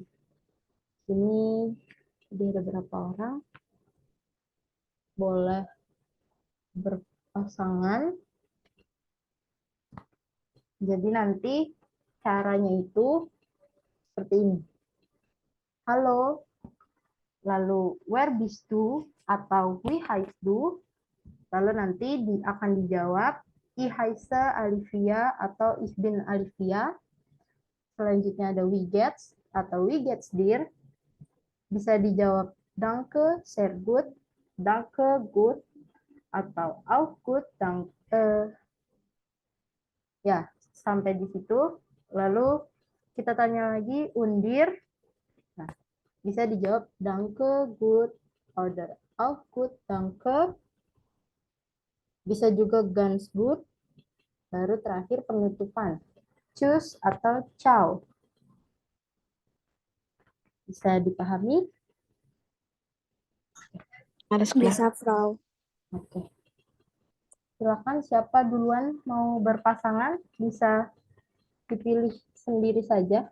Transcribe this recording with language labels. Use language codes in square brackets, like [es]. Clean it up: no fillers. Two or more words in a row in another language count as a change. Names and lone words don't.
[id] Ini ada beberapa orang boleh berpasangan. Jadi nanti caranya itu seperti ini. Halo, lalu [de] where bist du atau wie heißt du, [id] lalu nanti akan dijawab [de] ich heiße Olivia atau ich bin Olivia. [id] Selanjutnya ada [de] wie geht's atau wie geht's dir. [id] Bisa dijawab [de] danke, sehr gut, danke, gut, atau auch gut, danke. [id] Ya, sampai di situ. Lalu kita tanya lagi undir. Nah, bisa dijawab [de] danke, gut, oder auch gut, danke. [id] Bisa juga [de] ganz gut. [id] Baru terakhir penutupan. Tschüss atau ciao. Bisa dipahami? Harus Bisa, Frau. Oke. Silakan siapa duluan mau berpasangan bisa dipilih sendiri saja.